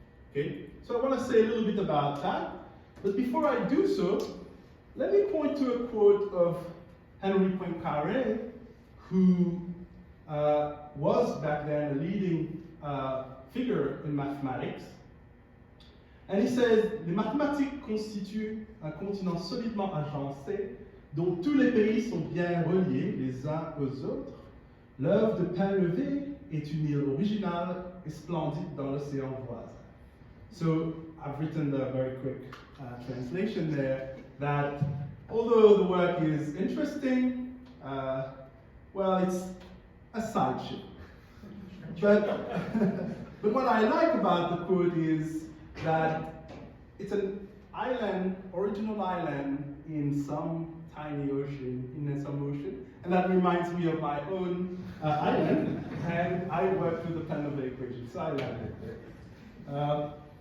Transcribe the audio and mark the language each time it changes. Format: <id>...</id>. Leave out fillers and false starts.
<en>Okay, so I want to say a little bit about that. But before I do so, let me point to a quote of Henri Poincaré, who was back then a leading figure in mathematics. And he says,</en> <fr>les mathématiques constituent un continent solidement agencé, dont tous les pays sont bien reliés les uns aux autres. L'œuvre de Painlevé est une île originale et splendide dans l'océan voisin.</fr> <en>So I've written a very quick translation there, that although the work is interesting, well, it's a sideshow. But what I like about the quote is that it's an island, original island in some tiny ocean, in some ocean, and that reminds me of my own island, and I worked with the Painlevé equation, so I like it there.</en>